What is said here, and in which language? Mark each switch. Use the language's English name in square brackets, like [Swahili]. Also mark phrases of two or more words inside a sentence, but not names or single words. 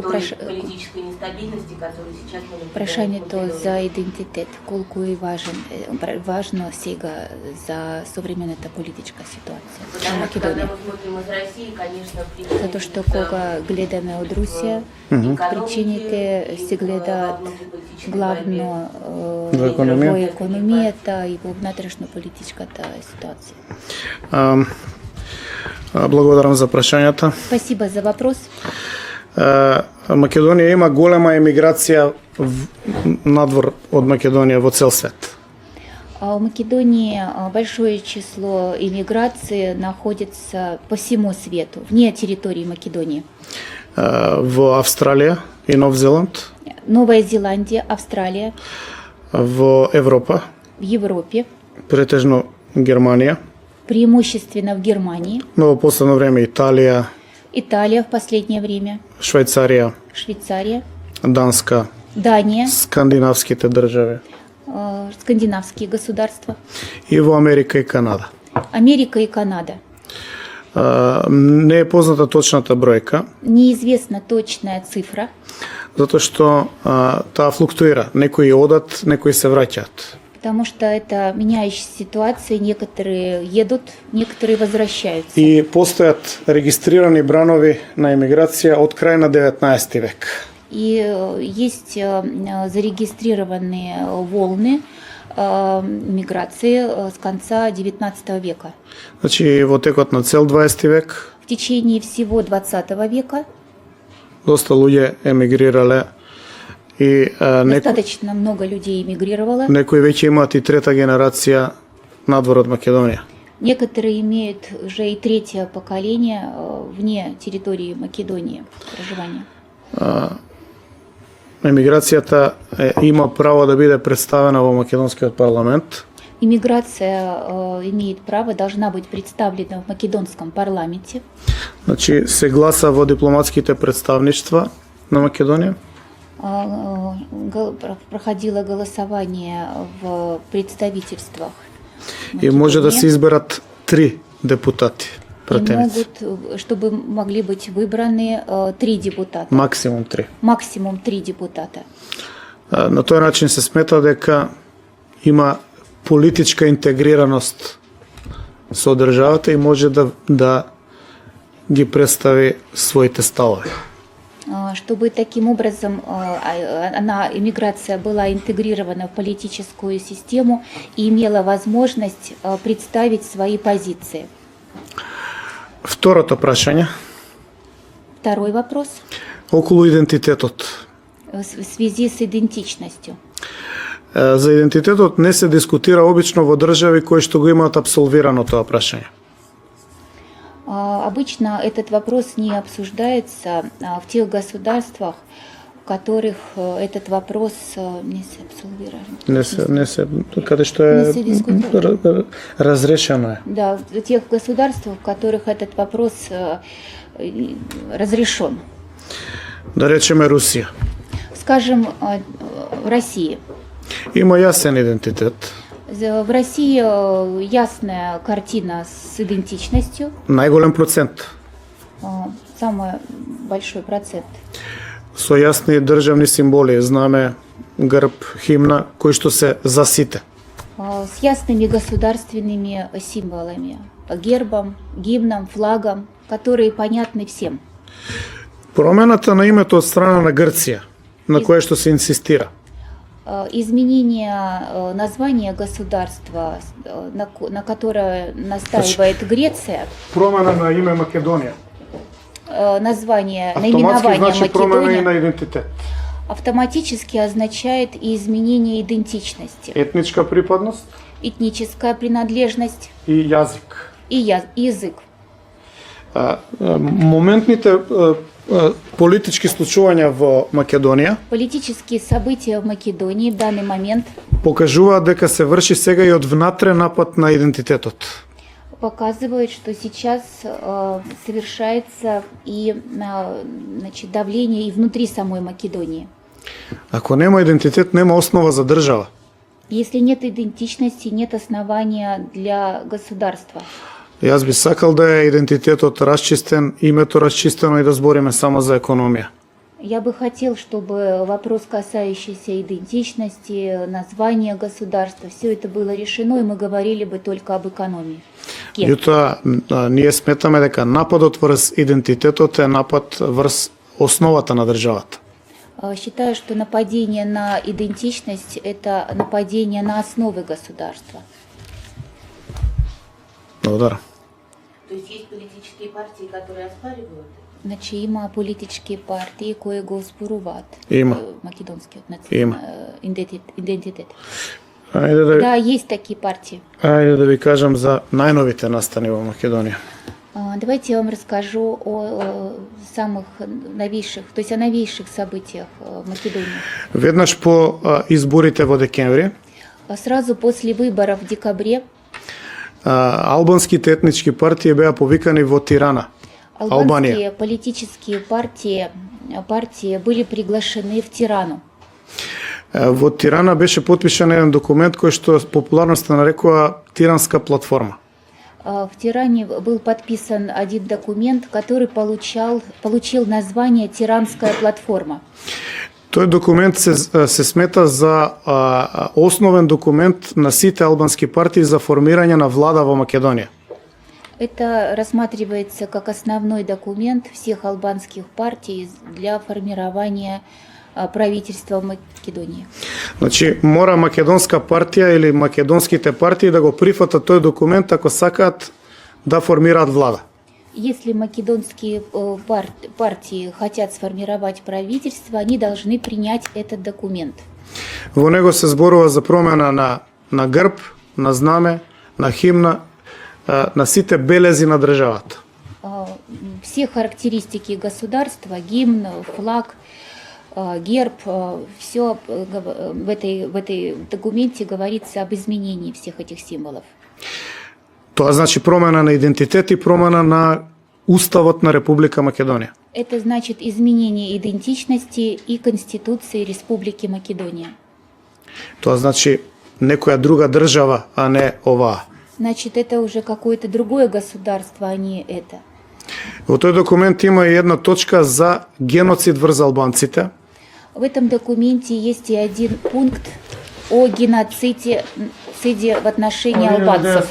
[Russian] той прош- политической нестабильности, которую сейчас мы наблюдаем [Macedonian] Прашання [Russian] в то Македонии? [Macedonian] за ідентитет, колку і важно сега за современна та політичка ситуація в [Russian] Потому что когда [Macedonian] Македонії. [Russian] мы смотрим из России, конечно, [Macedonian] За то, що кога гледаме од Русија, причините се гледаат главно Во економија. во економијата и во внатрешно-политичката ситуација. Благодарам за прашањата. [Russian] Спасибо за вопрос. [Macedonian] Македонија има голема емиграција надвор од Македонија во цел свет. [Russian] В Македонии большое число иммиграции находится по всему свету, вне территории Македонии. [Macedonian] Во Австралија и Нов Зеланд, [Russian] Новая Зеландия, Австралия, [Macedonian] во Европа, [Russian] в Европе, [Macedonian] претежно Германија, [Russian] преимущественно в Германии, [Macedonian] но во последно време Италија, [Russian] Италия в последнее время, [Macedonian] Швајцарија, [Russian] Швейцария, [Macedonian] Данска, [Russian] Дания, [Macedonian] скандинавските држави [Russian] скандинавские государства, [Macedonian] и во Америка и Канада. [Russian] Америка и Канада. [Macedonian] Не е позната точната бројка, [Russian] Неизвестна точная цифра, [Macedonian] затоа што таа флуктуира. Некои одат, некои се враќаат. [Russian] потому что это меняющаяся ситуация, некоторые едут, некоторые возвращаются. [Macedonian] И постојат регистрирани бранови на емиграција од крај на 19 век. [Russian] И есть зарегистрированные волны миграции с конца XIX века. [Macedonian] Значи, во текот на цел 20 век, [Russian] В течение всего XX века [Macedonian] доста луѓе емигрирале и [Russian] достаточно много людей эмигрировало. [Macedonian] некои веќе имаат и трета генерација надвор од Македонија. [Russian] Некоторые имеют уже и третье поколение вне территории Македонии проживания. [Macedonian] Емиграцијата има право да биде представена во македонскиот парламент. [Russian] Иммиграция имеет право, должна быть представлена в македонском парламенте. [Macedonian] Значи, се гласа во дипломатските представништва на Македонија. [Russian] Проходило голосование в представительствах. [Macedonian] И може да [Russian] Македонии. [Macedonian] се изберат 3 депутати [Russian] И [Macedonian] пратеници. [Russian] могут, чтобы могли быть выбраны 3 депутата. [Macedonian] Максимум 3. [Russian] Максимум 3 депутата. [Macedonian] На тој начин се смета дека има политичка интегрираност со државата и може да ги представи своите ставови. [Russian] Чтобы таким образом иммиграция была интегрирована в политическую систему и имела возможность представить свои позиции. [Macedonian] Второто прашање, [Russian] Второй вопрос [Macedonian] околу идентитетот. [Russian] в связи с идентичностью. [Macedonian] За идентитетот не се дискутира обично во држави кои што го имаат апсолвирано тоа прашање. [Russian] Обычно этот вопрос не обсуждается в тех государствах, которых этот вопрос [Macedonian] не се абсолвира. Каде што Не се дискутира. разрешено е. [Russian] Да, в тех государствах, в которых этот вопрос разрешен. [Macedonian] Да речеме Русија. [Russian] Скажем, в России. [Macedonian] Има јасен идентитет. [Russian] В России ясная картина с идентичностью, [Macedonian] Најголем процент. [Russian] самый большой процент. [Macedonian] Со јасни државни символи, знаме, грб, химна, кои што се за сите. [Russian] С ясными государственными символами, гербом, гимном, флагом, которые понятны всем. [Macedonian] Промената на името од страна на Грција, на кое што се инсистира. [Russian] Изменение названия государства, на которое настаивает Греция, [Macedonian] Промена на име Македонија. [Russian] название, [Macedonian] Автоматски [Russian] наименование [Macedonian] значи промена и [Russian] Македония, [Macedonian] на идентитет. [Russian] автоматически означает и изменение идентичности, [Macedonian] Етничка припадност [Russian] этническая принадлежность [Macedonian] и јазик. [Russian] и язык. [Macedonian] Моментните политички случувања во Македонија [Russian] Политические события в Македонии в данный момент [Macedonian] покажуваат дека се врши сега и од внатре напад на идентитетот. [Russian] показывают, что сейчас совершается и значит, давление и внутри самой Македонии. [Macedonian] Ако нема идентитет, нема основа за држава. [Russian] Если нет идентичности, нет основания для государства. [Macedonian] Јас би сакал да е идентитетот расчистен, името расчистено и да збориме само за економија. [Russian] Я бы хотел, чтобы вопрос, касающийся идентичности, названия государства, все это было решено, и мы говорили бы только об экономии. [Macedonian] Јутоа, ние сметаме дека нападот врз идентитетот е напад врз основата на државата. [Russian] Считаю, что нападение на идентичность – это нападение на основы государства. [Macedonian] Благодарам. [Russian] То есть есть политические партии, которые оспаривают это? [Macedonian] Значи има политички партии кои го оспоруваат Има. македонскиот Има. идентитет. Ајде [Russian] Да, есть такие партии. [Macedonian] да ви кажам за најновите настани во Македонија. [Russian] Давайте я вам расскажу о самых новейших, то есть о новейших событиях в Македонии. [Macedonian] Веднаш по изборите во декември, [Russian] Сразу после выборов в декабре [Macedonian] албанските етнички партии беа повикани во Тирана, [Russian] албанские [Macedonian] Албанија. [Russian] политические партии были приглашены в Тирану. [Macedonian] Во Тирана беше потпишан еден документ кој што популарно се нарекува Тиранска платформа. [Russian] В Тиране был подписан один документ, который получил название «Тиранская платформа». [Macedonian] Тој документ се смета за основен документ на сите албански партии за формирање на влада во Македонија. [Russian] Это рассматривается как основной документ всех албанских партий для формирования правительства в Македонии. [Macedonian] Значи, мора македонска партија или македонските партии да го прифатат тој документ ако сакаат да формираат влада. [Russian] Если македонские партии хотят сформировать правительство, они должны принять этот документ. [Macedonian] Во него се зборува за промена на грб, на знаме, на химна, на сите белези на државата. [Russian] Все характеристики государства, гимн, флаг, герб, все в этой документе говорится об изменении всех этих символов. [Macedonian] Тоа значи промена на идентитет и промена на Уставот на Република Македонија. [Russian] Это значит изменение идентичности и Конституции Республики Македония. [Macedonian] Тоа значи некоја друга држава, а не оваа. [Russian] Значит, это уже какое-то другое государство, а не это. [Macedonian] Во тој документ има и една точка за геноцид врз албанците. [Russian] В этом документе есть и один пункт о геноциде в отношении албанцев.